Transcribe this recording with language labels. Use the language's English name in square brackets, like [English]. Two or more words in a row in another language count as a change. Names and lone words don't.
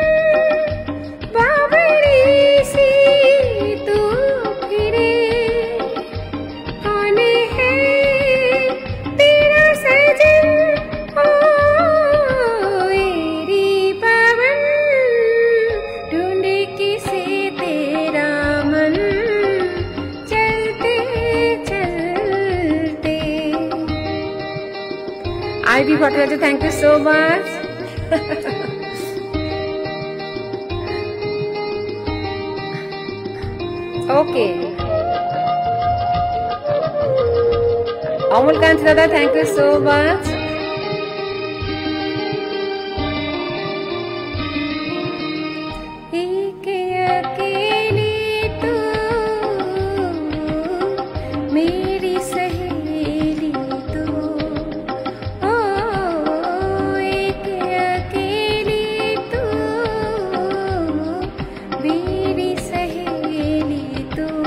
[Hindi] बावड़ी सी तू फिरे, कौन है तेरा सजन, ओ एरी पवन, ढूंढे किसे तेरा मन, चलते चलते। आईवी भट्टाचार्य, [English] Thank you so much. [Hindi] ओके, अमलकांत दादा, [English] Thank you so much. [Hindi] एक अकेली तू मेरी सहेली तू, ओ एक अकेली तू मेरी सहेली तू,